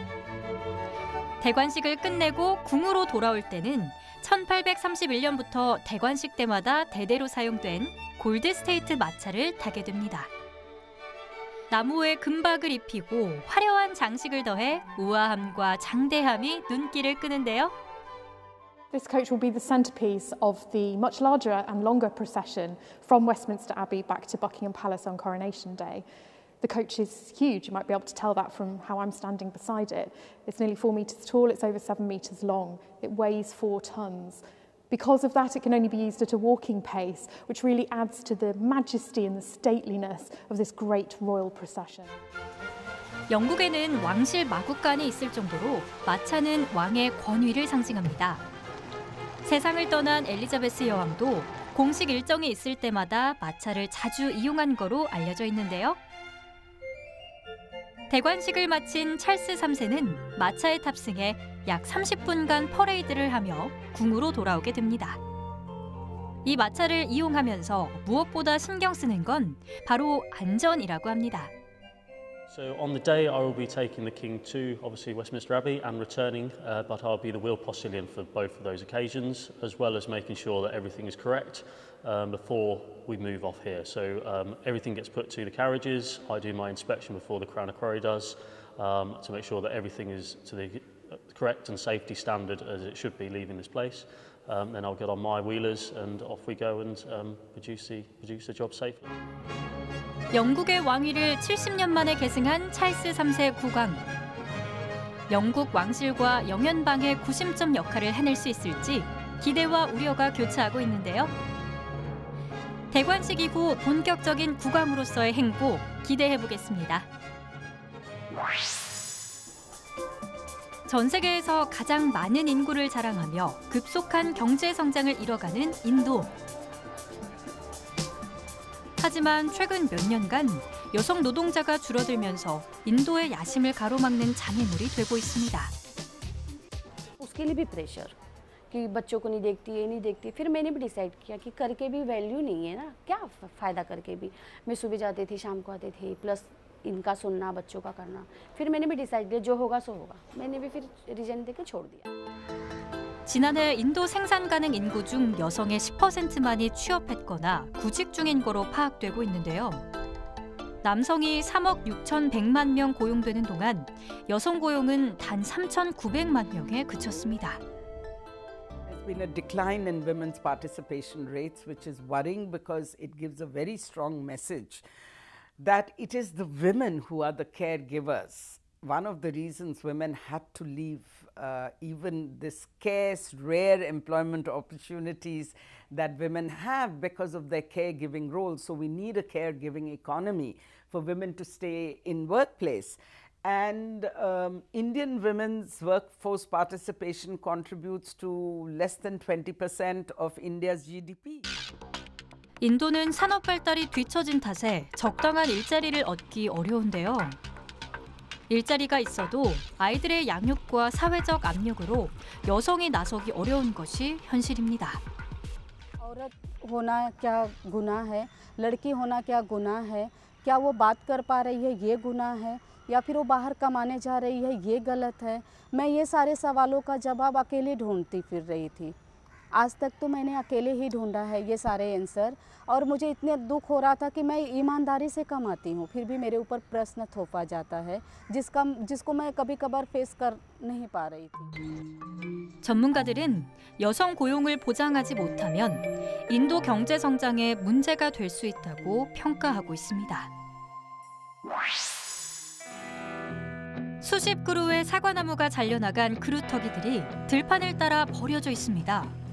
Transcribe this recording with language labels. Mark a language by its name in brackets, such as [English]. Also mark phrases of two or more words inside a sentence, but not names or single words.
[Korean] 대관식을 끝내고 궁으로 돌아올 때는 1831년부터 대관식 때마다 대대로 사용된 골드 스테이트 마차를 타게 됩니다. 나무에 금박을 입히고 화려한 장식을 더해 우아함과 장대함이 눈길을 끄는데요. [English] This coach will be the centrepiece of the much larger and longer procession from Westminster Abbey back to Buckingham Palace on Coronation Day. The coach is huge. You might be able to tell that from how I'm standing beside it. It's nearly 4 metres tall, it's over 7 metres long. It weighs 4 tonnes. Because of that, it can only be used at a walking pace, which really adds to the majesty and the stateliness of this great royal procession. [Korean] 영국에는 왕실 마국간이 있을 정도로 마차는 왕의 권위를 상징합니다. 세상을 떠난 엘리자베스 여왕도 공식 일정이 있을 때마다 마차를 자주 이용한 거로 알려져 있는데요. 대관식을 마친 찰스 3세는 마차에 탑승해 약 30분간 퍼레이드를 하며 궁으로 돌아오게 됩니다. 이 마차를 이용하면서 무엇보다 신경 쓰는 건 바로 안전이라고 합니다. [English] So on the day I will be taking the King to obviously Westminster Abbey and returning, but I'll be the wheel postilion for both of those occasions, as well as making sure that everything is correct before we move off here. So everything gets put to the carriages. I do my inspection before the Crown of Quarry does to make sure that everything is to the correct and safety standard as it should be leaving this place. Then I'll get on my wheelers and off we go and produce the job safely. [Korean] 영국의 왕위를 70년 만에 계승한 찰스 3세 국왕. 영국 왕실과 영연방의 구심점 역할을 해낼 수 있을지 기대와 우려가 교차하고 있는데요. 대관식 이후 본격적인 국왕으로서의 행보 기대해보겠습니다. 전 세계에서 가장 많은 인구를 자랑하며 급속한 경제 성장을 이뤄가는 인도. 하지만 최근 몇 년간 여성 노동자가 줄어들면서 인도의 야심을 가로막는 장애물이 되고 있습니다. [Hindi] उसके लिए भी प्रेशर कि बच्चों को नहीं देखती, ये नहीं देखती। फिर मैंने भी डिसाइड किया कि करके भी वैल्यू नहीं है ना, क्या फ़ायदा करके भी। मैं सुबह जाती थी, शाम को आती थी, प्लस इनका सुनना, बच्चों का करना। फिर मैंने भी डिसाइड किया जो होगा सो होगा। मैंने भी फिर रिजाइन देकर छोड़ दिया। [Korean] 지난해 인도 생산 가능 인구 중 여성의 10%만이 취업했거나 구직 중인 거로 파악되고 있는데요. 남성이 3억 6,100만 명 고용되는 동안 여성 고용은 단 3,900만 명에 그쳤습니다. [English] There's been a decline in women's participation rates, which is worrying because it gives a very strong message that it is the women who are the caregivers. One of the reasons women had to leave even this scarce, rare employment opportunities that women have because of their caregiving role. So we need a caregiving economy for women to stay in workplace. And Indian women's workforce participation contributes to less than 20% of India's GDP. [Korean] 인도는 산업 발달이 뒤처진 탓에 적당한 일자리를 얻기 어려운데요. 일자리가 있어도 아이들의 양육과 사회적 압력으로 여성이 나서기 어려운 것이 현실입니다. [Hindi] औरत होना क्या गुनाह है, लड़की होना क्या गुनाह है, क्या वो बात कर पा रही है ये गुनाह है, या फिर वो बाहर कमाने जा रही है ये गलत है। मैं ये सारे सवालों का जवाब अकेले ढूंढती फिर रही थी। आज तक तो मैंने अकेले ही ढूंढा है ये सारे आंसर, और मुझे इतने दुख हो रहा था कि मैं ईमानदारी से कमाती हूँ, फिर भी मेरे ऊपर प्रश्न थोपा जाता है जिसको मैं कभी कभार फेस कर नहीं पा रही थी। [Korean] 전문가들은 여성 고용을 보장하지 못하면 인도 경제 성장에 문제가 될 수 있다고 평가하고 있습니다. 수십 그루의 사과나무가 잘려나간 그루터기들이 들판을 따라 버려져 있습니다.